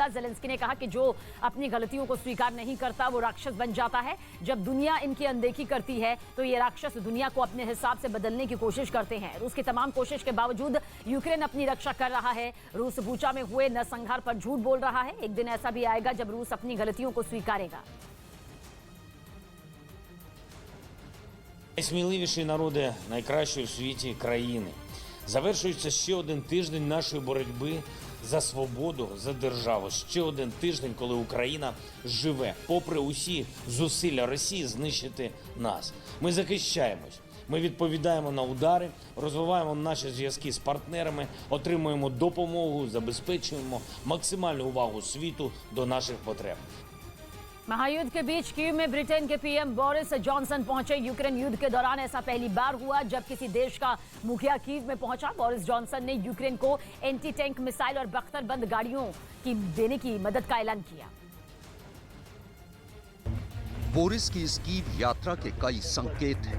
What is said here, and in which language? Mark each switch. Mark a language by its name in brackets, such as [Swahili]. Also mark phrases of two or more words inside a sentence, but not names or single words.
[Hindi] जेलेंस्की ने कहा कि जो अपनी गलतियों को स्वीकार नहीं करता वो राक्षस बन जाता है। जब दुनिया इनकी अनदेखी करती है तो ये राक्षस दुनिया को अपने हिसाब से बदलने की कोशिश करते हैं। रूस की तमाम कोशिश के बावजूद यूक्रेन अपनी रक्षा कर रहा है। रूस बूचा में हुए नरसंहार पर झूठ बोल रहा है। एक दिन ऐसा भी आएगा जब रूस अपनी गलतियों को स्वीकारेगा। [Ukrainian] Найсміливіші народи найкращої в світі країни. Завершується ще один тиждень нашої боротьби за свободу, за державу. Ще один тиждень, коли Україна живе, попри усі зусилля Росії знищити нас. Ми захищаємось, ми відповідаємо на удари, розвиваємо наші зв'язки з партнерами, отримуємо допомогу, забезпечуємо максимальну увагу світу до наших потреб. [Hindi] महायुद्ध के बीच कीव में ब्रिटेन के पीएम बोरिस जॉनसन पहुंचे। यूक्रेन युद्ध के दौरान ऐसा पहली बार हुआ जब किसी देश का मुखिया कीव में पहुंचा। बोरिस जॉनसन ने यूक्रेन को एंटी टैंक मिसाइल और बख्तरबंद गाड़ियों की देने की मदद का ऐलान किया। बोरिस की इस कीव यात्रा के कई संकेत हैं।